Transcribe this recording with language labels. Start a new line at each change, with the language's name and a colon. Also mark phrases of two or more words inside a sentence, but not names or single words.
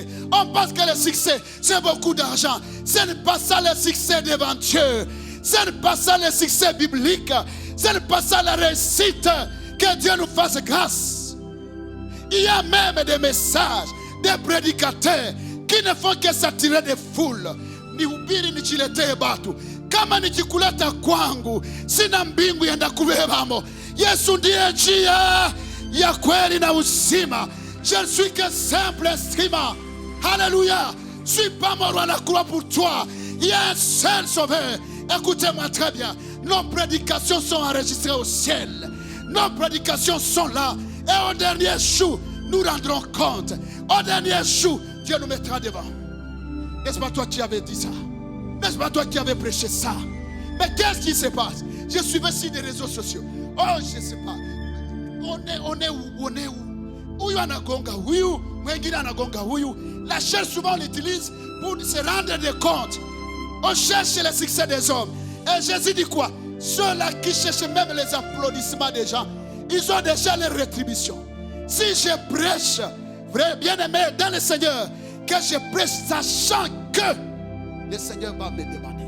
French: On pense que le succès, c'est beaucoup d'argent. Ce n'est pas ça le succès devant Dieu. Ce n'est pas ça le succès biblique. Ce n'est pas ça la réussite. Que Dieu nous fasse grâce. Il y a même des messages, des prédicateurs qui ne font que s'attirer des foules.
Swahili: Ni ubiri ni chilete batu. Kama ni chikuleta kwangu, sina mbingu yenda kubebamo. Yesu ndiye njia ya kweli na uzima.
French: Je ne suis que simple instrument. Alléluia. Je ne suis pas mort à la croix pour toi. Il y a un seul sauveur. Écoutez-moi très bien. Nos prédications sont enregistrées au ciel. Nos prédications sont là. Et au dernier jour, nous rendrons compte. Au dernier jour, Dieu nous mettra devant. N'est-ce pas toi qui avais dit ça? N'est-ce pas toi qui avais prêché ça? Mais qu'est-ce qui se passe? Je suivais sur les réseaux sociaux. Oh, je ne sais pas. On est où?
Swahili: Où anagonga huyu, mwingine anagonga huyu.
French: La chair souvent on l'utilise pour se rendre compte. On cherche le succès des hommes. Et Jésus dit quoi? Ceux-là qui cherchent même les applaudissements des gens, ils ont déjà les rétributions. Si je prêche, vrai bien-aimé dans le Seigneur, que je prêche sachant que le Seigneur va me demander.